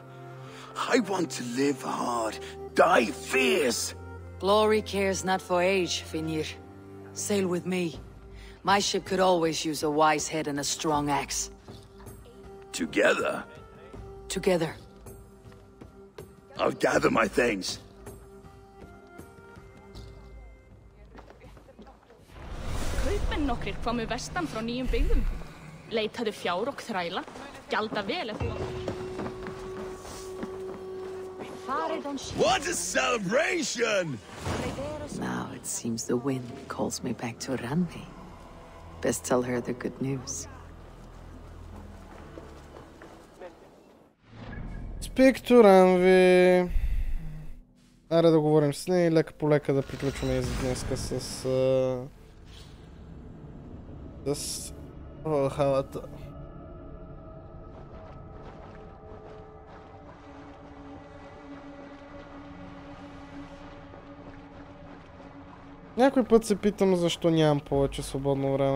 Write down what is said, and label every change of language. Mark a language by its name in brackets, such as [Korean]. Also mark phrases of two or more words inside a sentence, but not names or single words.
[English] I want to live hard, die fierce. Glory cares not for age, Finir. Sail with me. My ship could always use a wise head and a strong axe. Together? Together. I'll gather my things. [Icelandic] Kaupmenn nokkrir komu vestan frá nýjum byggðum. Leitaðu fjár og þræla. Gjalda vel ef þú [English] What a celebration! Now it seems the wind calls me back to Randi. Best tell her the good news. Speak to Ranvi. [Bulgarian] Аре да говорим с нея и лека по лека да приключваме и за днеска с Valhallата. Някой път се питам защо нямам повече свободно време.